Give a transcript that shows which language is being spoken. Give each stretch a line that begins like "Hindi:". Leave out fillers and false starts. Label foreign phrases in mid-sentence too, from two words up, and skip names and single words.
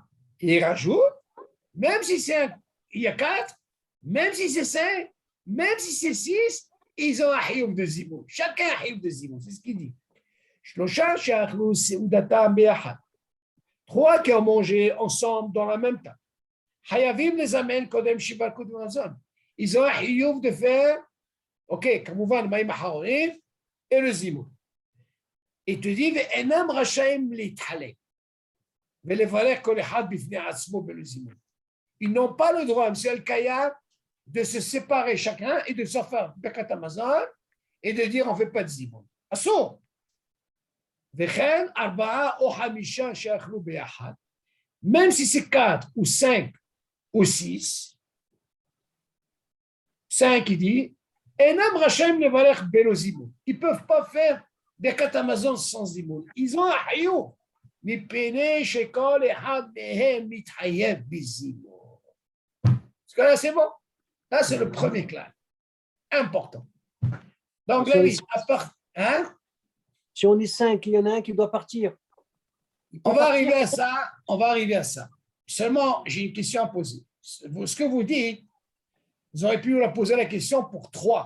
French: Il rajoute, même si il y a 4, même si c'est 5, même si c'est 6, ils ont un hiyuv de zimoun. Chacun a un hiyuv de zimoun, c'est ce qu'il dit. 3 qui ont mangé ensemble dans la même table. Ils ont un hiyuv de faire, ok,
Hebrew: כמובן, מים אחרונים
French: et le zimoun. Et tu dis,
Hebrew: ואינם רשאים להתחלק ולברך כל אחד בפני עצמו בזימון.
French: Ils n'ont pas le droit, monsieur Al-Kaya, de se séparer chacun et de se faire
Hebrew: ברכת המזון
French: et de dire on ne fait pas de zimoun.
Hebrew: Assour. וכן 4 או 5 שאכלו ביחד,
French: même si c'est 4 ou 5 ou 6, 5 il dit,
Hebrew: אינם רשאים לברך בלא זימון.
French: Ils ne peuvent pas faire
Hebrew: ברכת המזון
French: sans zimoun. Ils ont un hiyuv.
Hebrew: מפני שכל אחד מהם מתחייב בזימון.
French: Est-ce que là c'est bon? Là c'est le premier clal. Important. Donc là, à part, hein? Si on est 5, il y en a un qui doit partir. On va arriver à ça. On va arriver à ça. Seulement, j'ai une question à poser. Ce que vous dites, vous auriez pu la poser la question pour 3.